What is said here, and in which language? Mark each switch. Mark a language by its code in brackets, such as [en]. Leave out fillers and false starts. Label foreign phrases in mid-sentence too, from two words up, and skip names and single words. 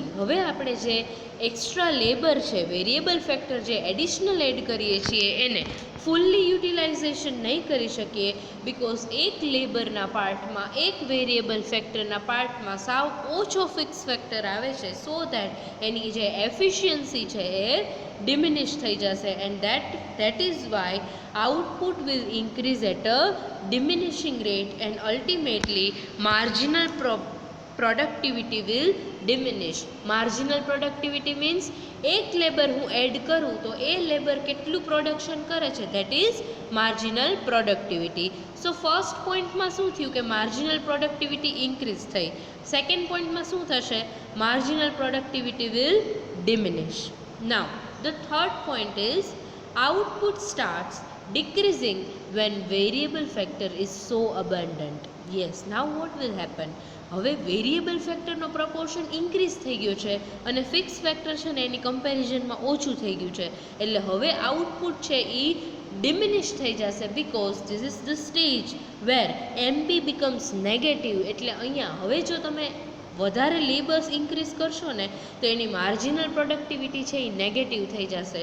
[gu] હવે આપણે જે [en] extra labour [gu] છે, [en] variable factor [gu] જે [en] additional add [gu] કરીએ છીએ એને [en] fully utilization [gu] નહીં કરી શકીએ બિકોઝ એક લેબરના પાર્ટમાં, એક વેરિયેબલ ફેક્ટરના પાર્ટમાં સાવ ઓછો [en] fixed factor [gu] આવે છે. [en] so that [gu] એની જે એફિશિયન્સી છે એ ડિમિનિશ થઈ જશે [en] એન્ડ that is why output will increase at a diminishing rate and ultimately marginal productivity will diminish. Marginal productivity means [gu] એક લેબર હું એડ કરું તો એ લેબર કેટલું પ્રોડક્શન કરે છે [en] that is marginal productivity. [gu] સો ફર્સ્ટ પોઈન્ટમાં શું થયું કે [en] marginal productivity increase [gu] થઈ. સેકન્ડ પોઈન્ટમાં શું થશે, [en] marginal productivity will diminish. નાઉ the third point is output starts decreasing when variable factor is so abundant. Yes, now what will happen, [gu] હવે વેરિયેબલ ફેક્ટરનો પ્રપોર્શન ઇન્ક્રીઝ થઈ ગયો છે અને [en] fixed factor [gu] છે ને એની કમ્પેરિઝનમાં ઓછું થઈ ગયું છે એટલે હવે આઉટપુટ છે એ ડિમિનિશ થઈ જશે [en] because this is the stage where MP becomes negative. [gu] એટલે અહીંયા હવે જો તમે વધારે લેબર્સ ઇન્ક્રીઝ કરશો ને તો એની [en] marginal productivity [gu] છે એ નેગેટિવ થઈ જશે.